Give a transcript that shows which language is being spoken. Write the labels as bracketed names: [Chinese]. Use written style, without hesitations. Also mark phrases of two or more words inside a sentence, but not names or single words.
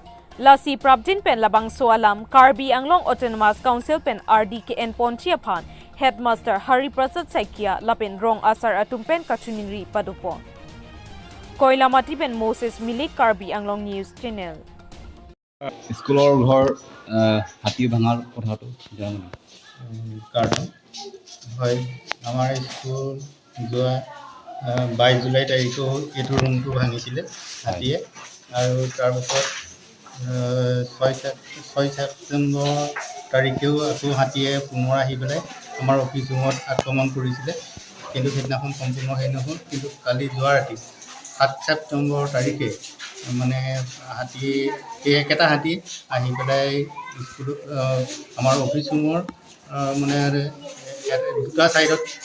[Karbi] Lasi prabjin pen labang soalam Karbi Anglong Autonomous Council pen RDKN Ponchiapan Headmaster Hari Prasad Saikya lapen rong asar atumpen kachuninri padupon. Koilamati pen Moses Milik Karbi Anglong News Channel. [Assamese] স্কুলৰ ঘৰ হাতী ভঙাৰ কথাটো জনা কাৰণ হয় আমাৰ স্কুল যোৱা 22 জুলাই তাৰিখে এইটো ৰুমটো ভাঙিছিলে হাতীয়ে আৰু তাৰপিছত 6 ছেপ্টেম্বৰ তাৰিখেও আকৌ হাতীয়ে পুনৰ আহি পেলাই আমাৰ [English] office room [Assamese] আক্ৰমণ কৰিছিলে কিন্তু সেইদিনাখন সম্পূৰ্ণ হৈ নহ'ল কিন্তু কালি যোৱা ৰাতি 7 ছেপ্টেম্বৰ তাৰিখে মানে হাতী একেটা হাতী আহি পেলাই স্কুল আমাৰ [English] office room [Assamese] মানে দুটা সাইডত